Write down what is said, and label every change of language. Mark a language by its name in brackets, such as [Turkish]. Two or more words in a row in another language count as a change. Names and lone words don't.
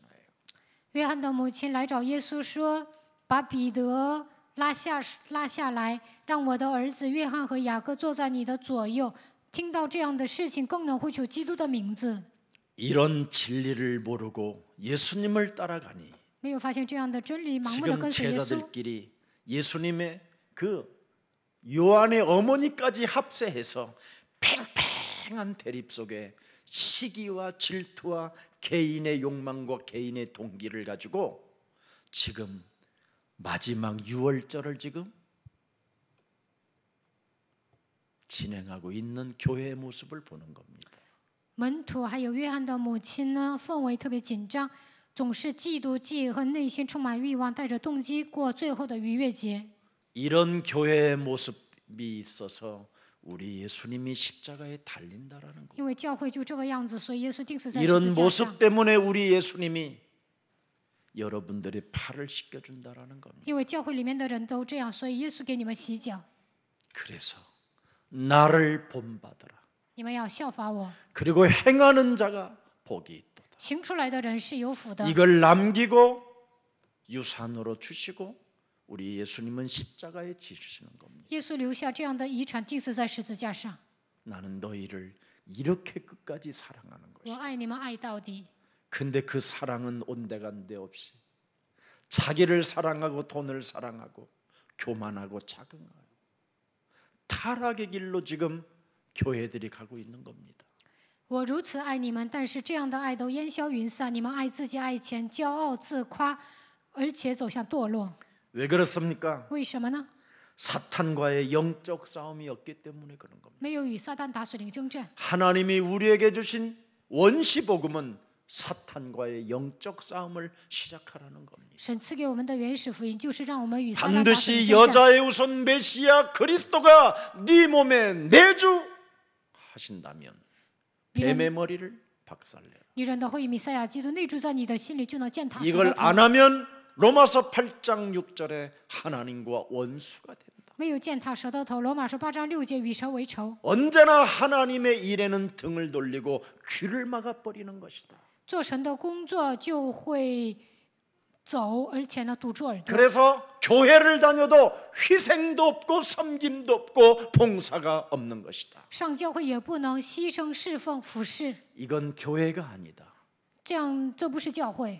[Chinese] 约翰的母亲来找耶稣说：“把彼得拉下来，让我的儿子约翰和雅各坐在你的左右。” 听到这样的事情，更能呼求基督的名字。 [Korean] 이런 진리를 모르고 예수님을 따라가니 [Chinese] 没有发现这样的真理，盲目的 [Korean] 지금 [Chinese] 跟随耶稣。 [Korean] 제자들끼리 예수님의 그 요한의 어머니까지 합세해서 팽팽한 대립 속에 시기와 질투와 개인의 욕망과 개인의 동기를 가지고 지금 마지막 유월절을 지금 진행하고 있는 교회의 모습을 보는 겁니다. [Chinese] 门徒还有约翰的母亲呢，氛围特别紧张，总是嫉妒、记恨，内心充满欲望，带着动机过最后的逾越节。 [Korean] 이런 교회의 모습이 있어서 우리 예수님이 십자가에 달린다라는 거. [Chinese] 因为教会就这个样子，所以耶稣钉死在十 [Korean] 이런 [Chinese] 字架上。 [Korean] 모습 때문에 우리 예수님이 여러분들의 팔을 씻겨준다라는 겁니다. [Chinese] 因为教会里面的人都这样，所以耶稣给你们洗脚。 [Korean] 그래서 나를 본받아라. [Chinese] 你们要效法我， [Korean] 그리고 행하는 자가 복이 있도다. [Chinese] 行出来的人是有福的。 [Korean] 이걸 남기고 유산으로 주시고 우리 예수님은 십자가에 지시는 겁니다. [Chinese] 耶稣留下这样的遗产，钉死在十字架上。 [Korean] 나는 너희를 이렇게 끝까지 사랑하는 [Chinese] 我 [Korean] 것이다. [Chinese] 爱你们，爱到底。 [Korean] 근데 그 사랑은 온데간데 없이 자기를 사랑하고 돈을 사랑하고 교만하고 자긍하고 타락의 길로 지금 교회들이 가고 있는 겁니다. [Chinese] 我如此爱你们，但是这样的爱都烟消云散。你们爱自己、爱钱，骄傲自夸，而且走向堕落。 [Korean] 왜 그렇습니까? [Chinese] 为什么呢？ [Korean] 사탄과의 영적 싸움이 없기 때문에 그런 겁니다. [Chinese] 没有与撒旦打属灵征战。 [Korean] 하나님이 우리에게 주신 원시 복음은 사탄과의 영적 싸움을 시작하라는 겁니다. [Chinese] 神赐给我们的原始福音，就是让我们与撒旦打属灵 [Korean] 반드시 [Chinese] 征战。 [Korean] 여자의 우선 메시아 그리스도가 네 몸에 내주 하신다면 뱀의 머리를 박살내라. [Chinese] 女人的后裔弥赛亚基督内住在你的心里，就能践踏神 [Korean] 이걸 [Chinese] 的头。 [Korean] 안 하면 로마서 8장 6절에 하나님과 원수가 된다. [Chinese] 没有践踏蛇的头，罗马书8章6节与蛇为仇。 [Korean] 언제나 하나님의 일에는 등을 돌리고 귀를 막아버리는 것이다. [Chinese] 做神的工作就会走，而且呢堵住耳朵。 [Korean] 그래서 교회를 다녀도 희생도 없고 섬김도 없고 봉사가 없는 것이다. [Chinese] 上教会也不能牺牲侍奉服侍， [Korean] 이건 교회가 아니다. [Chinese] 这不是教会，